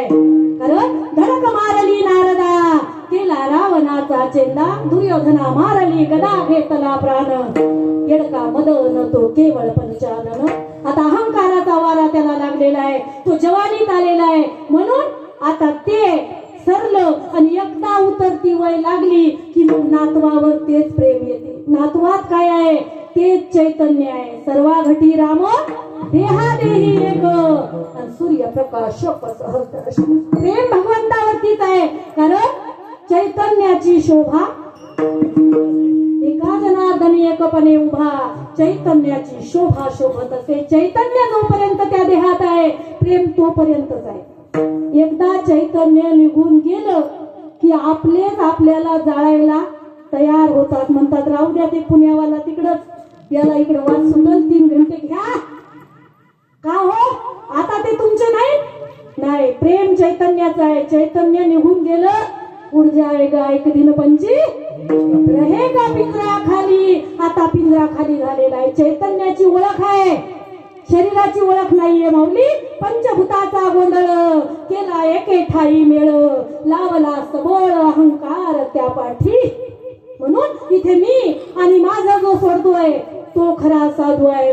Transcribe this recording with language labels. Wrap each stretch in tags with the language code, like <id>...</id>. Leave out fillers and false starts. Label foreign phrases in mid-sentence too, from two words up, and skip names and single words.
<mr>कारण धडक मारली नारदा केला रावणाचा चेंदा, दुर्योधना मारली गदा घेतला प्राण, येडका मदन तो केवळ पंचानन. आता अहंकाराचा वारा त्याला लागलेला आहे, तो जवानीत आलेला आहे. म्हणून आता ते सरलं आणि एकदा उतरती वय लागली की मग नातवावर तेच प्रेम येते. नातवात काय आहे? तेच चैतन्य आहे. सर्वा घटी राम देहा देही एक आणि सूर्यप्रकाश सहस्र. प्रेम भगवंतावरतीच आहे. कारण चैतन्याची शोभा एका जनार्दनी एकपणे उभा, चैतन्याची शोभा शोभत असे. चैतन्य जोपर्यंत त्या देहात आहे प्रेम तोपर्यंतच आहे. एकदा चैतन्य निघून गेलं की आपलेच आपल्याला जाळायला तयार होतात. म्हणतात राहू द्या ते पुण्यावाला तिकडच, याला इकडे वाच सुटल, 3 घंटे घ्या. का हो? आता ते तुमचे नाही. प्रेम चैतन्याचं आहे. चैतन्य निघून गेलं</mr> <hi>उड जाएगा एक दिन पंची रहेगा पिंजरा खाली.</hi> <mr>आता पिंजरा खाली झालेला आहे. चैतन्याची ओळख आहे, शरीराची ओळख नाहीये माऊली. पंचभूताचा गोंधळ केला एके ठाई मेळ, लावला सबळ अहंकार त्या पाठी. म्हणून इथे मी आणि माझा जो सोडतोय तो खरा साधू आहे.</mr>